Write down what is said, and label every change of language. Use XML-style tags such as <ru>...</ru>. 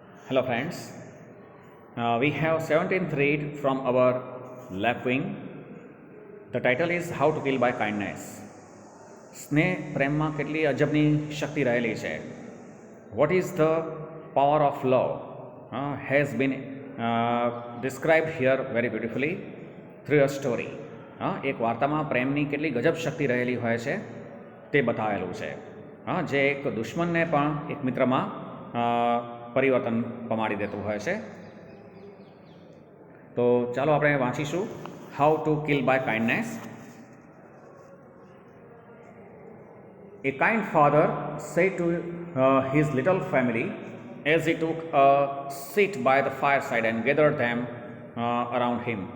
<en>Hello friends, we have 17th read from our left wing. The title is How to Kill by Kindness.</en> <gu>સ્નેહ પ્રેમમાં કેટલી અજબની શક્તિ રહેલી છે.</gu> <en>What is the power of love has been described here very beautifully through a story.</en> <gu>એક વાર્તામાં પ્રેમની કેટલી ગજબ શક્તિ રહેલી હોય છે તે બતાવેલું છે. જે એક દુશ્મનને પણ એક મિત્રમાં પરિવર્તન પમાડી દેતું હોય છે. તો ચાલો આપણે વાંચીશું how to kill by kindness.</gu> <en>A kind father said to his little family as he took a seat by the fireside and gathered them around him.</en>